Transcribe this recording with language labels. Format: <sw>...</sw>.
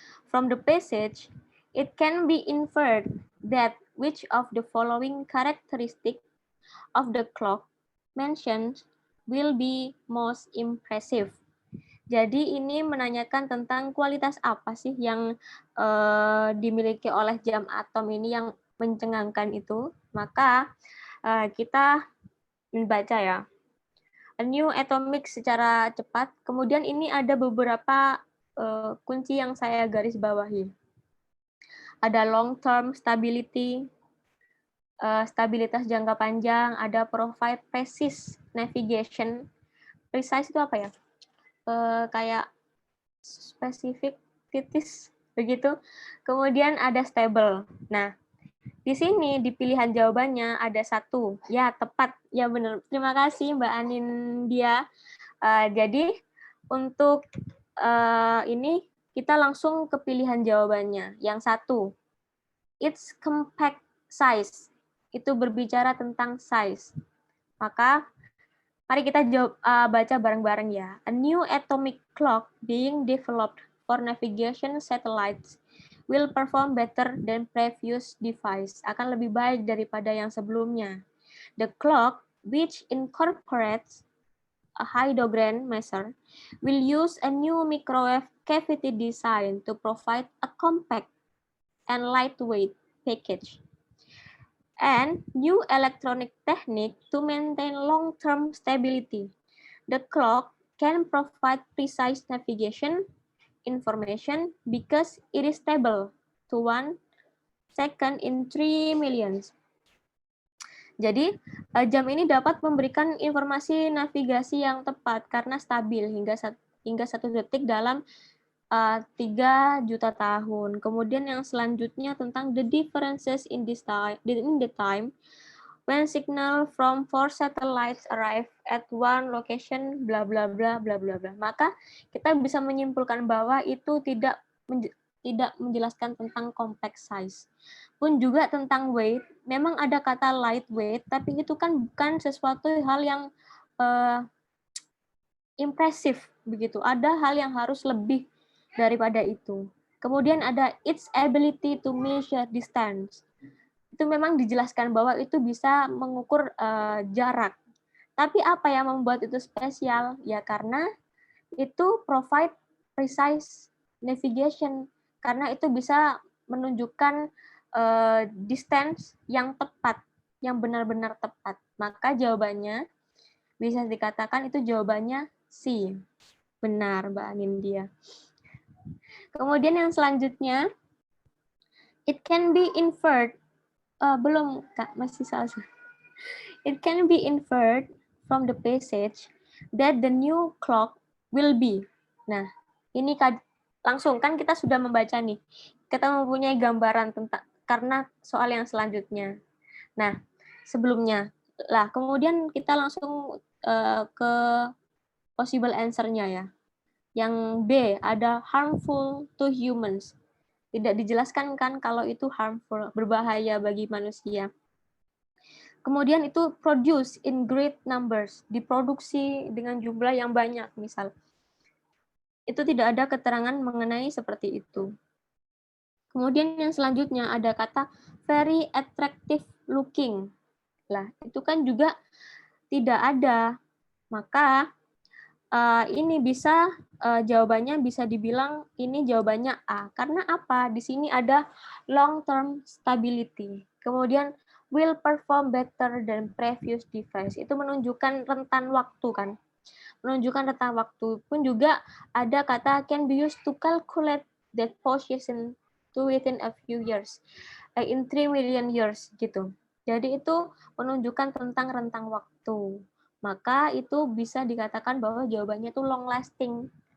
<en>From the passage, it can be inferred that which of the following characteristic of the clock mentioned will be most impressive.</en> <id>Jadi ini menanyakan tentang kualitas apa sih yang dimiliki oleh jam atom ini yang mencengangkan itu. Maka kita membaca ya.</id> <en>A new atomic</en> <id>secara cepat. Kemudian ini ada beberapa kunci yang saya garis bawahi. Ada</id> <en>long term stability,</en> <id>stabilitas jangka panjang, ada</id> <en>provide precise navigation.</en> <id>Precise itu apa ya? Kayak spesifik, titis, begitu. Kemudian ada stable. Nah, di sini di pilihan jawabannya ada satu, ya tepat, ya benar. Terima kasih Mbak Anin dia. Jadi untuk ini kita langsung ke pilihan jawabannya. Yang satu,</id> <en>its compact size.</en> <id>Itu berbicara tentang size. Maka mari kita baca bareng-bareng ya.</id> <en>A new atomic clock being developed for navigation satellites will perform better than previous device.</en> <id>Akan lebih baik daripada yang sebelumnya.</id> <en>The clock, which incorporates a hydrogen measure, will use a new microwave cavity design to provide a compact and lightweight package. And new electronic technique to maintain long-term stability. The clock can provide precise navigation information because it is stable to 1 second in 3 millions.</en> <id>Jadi, jam ini dapat memberikan informasi navigasi yang tepat karena stabil hingga 1 detik dalam 3 juta tahun. Kemudian yang selanjutnya tentang</id> <en>the differences in the time when signal from 4 satellites arrive at one location, bla bla bla bla bla bla.</en> <id>Maka kita bisa menyimpulkan bahwa itu tidak menjelaskan tentang compact size. Pun juga tentang weight, memang ada kata lightweight, tapi itu kan bukan sesuatu hal yang impresif begitu. Ada hal yang harus lebih daripada itu. Kemudian ada</id> <en>its ability to measure distance.</en> <id>Itu memang dijelaskan bahwa itu bisa mengukur jarak. Tapi apa yang membuat itu spesial? Ya karena itu</id> <en>provide precise navigation.</en> <id>Karena itu bisa menunjukkan distance yang tepat, yang benar-benar tepat. Maka jawabannya bisa dikatakan itu jawabannya C. Benar, Mbak Anindya. Kemudian yang selanjutnya,</id> <en>it can be inferred.</en> <id>Belum, Kak, masih salah.</id> <en>It can be inferred from the passage that the new clock will be.</en> <id>Nah, ini langsung kan kita sudah membaca nih. Kita mempunyai gambaran tentang karena soal yang selanjutnya. Nah, sebelumnya Lah, kemudian kita langsung ke possible answer-nya ya. Yang B, ada</id> <en>harmful to humans.</en> <id>Tidak dijelaskan kan kalau itu harmful, berbahaya bagi manusia. Kemudian itu</id> <en>produce in great numbers,</en> <id>diproduksi dengan jumlah yang banyak, misal. Itu tidak ada keterangan mengenai seperti itu. Kemudian yang selanjutnya ada kata</id> <en>very attractive looking.</en> <id>Lah, itu kan juga tidak ada. Maka ini bisa jawabannya bisa dibilang ini jawabannya A. Karena apa? Di sini ada</id> <en>long term stability.</en> <id>Kemudian</id> <en>will perform better than previous device.</en> <id>Itu menunjukkan rentan waktu kan. Menunjukkan rentan waktu pun juga ada kata</id> <en>can be used to calculate that position to within a few years. In 3 million years gitu.</en> <id>Jadi itu menunjukkan tentang rentang waktu. Maka itu bisa dikatakan bahwa jawabannya itu</id> <en>long lasting.</en>